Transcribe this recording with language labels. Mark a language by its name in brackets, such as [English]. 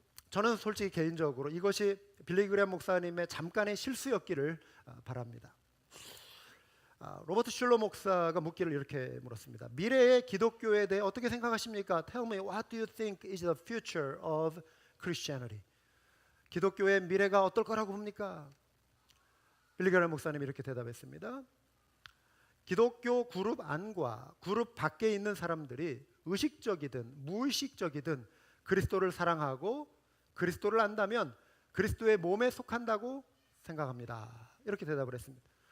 [Korean] 저는 솔직히 개인적으로 이것이 빌리 그레함 목사님의 잠깐의 실수였기를 바랍니다. 로버트 슐러 목사가 묻기를 이렇게 물었습니다. 미래의 기독교에 대해 어떻게 생각하십니까? [English] Tell me what do you think is the future of Christianity? [Korean] 기독교의 미래가 어떨 거라고 봅니까? 빌리 그레함 목사님이 이렇게 대답했습니다. 기독교 그룹 안과 그룹 밖에 있는 사람들이 의식적이든 무의식적이든 그리스도를 사랑하고 그리스도를 안다면 그리스도의 몸에 속한다고 생각합니다. 이렇게 대답을 했습니다.